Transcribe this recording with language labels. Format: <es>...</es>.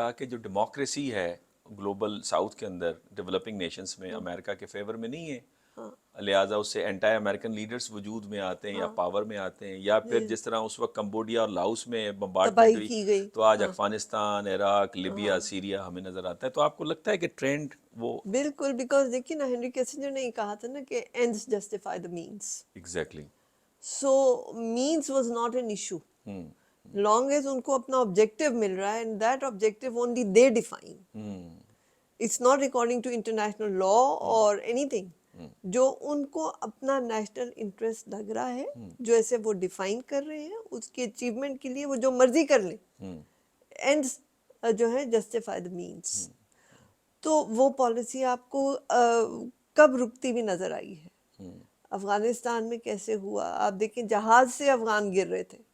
<ur>کہا کہ جو ڈیموکریسی ہے گلوبل ساؤتھ کے اندر, ڈیولپنگ نیشنز میں, امریکہ کے فیور میں نہیں ہے, لہٰذا اس سے اینٹائی امریکن لیڈرز وجود میں آتے ہیں یا پاور میں آتے ہیں, یا پھر جس طرح اس وقت کمبوڈیا اور لاؤس میں بمبارڈمنٹ تباہی ہوئی کی گئی. تو آج افغانستان, عراق, لیبیا, سیریا ہمیں نظر آتا ہے. تو آپ کو لگتا ہے کہ ٹرینڈ وہ بالکل, بیکاز دیکھیے نا, ہنری کیسنجر نے یہ کہا تھا نا کہ</ur> <en>ends justify the means. Exactly. So means was not an issue. Long as</en> <ur>ان کو اپنا</ur> <en>objective</en> <ur>مل رہا ہے,</ur> <en>and that objective only they define. It's not according to international law or anything.</en> <ur>جو ان کو اپنا نیشنل انٹرسٹ لگ رہا ہے، جو ایسے وہ ڈیفائن کر رہے ہیں، اس کی اچیومنٹ کے لیے وہ جو مرضی کر لیں، اینڈز جو ہے</ur> <en>Justify the means.</en> <ur>تو وہ پالیسی آپ کو کب رکتی ہوئی نظر آئی ہے؟ افغانستان میں کیسے ہوا؟ آپ دیکھیں جہاز سے افغان گر رہے تھے،</ur>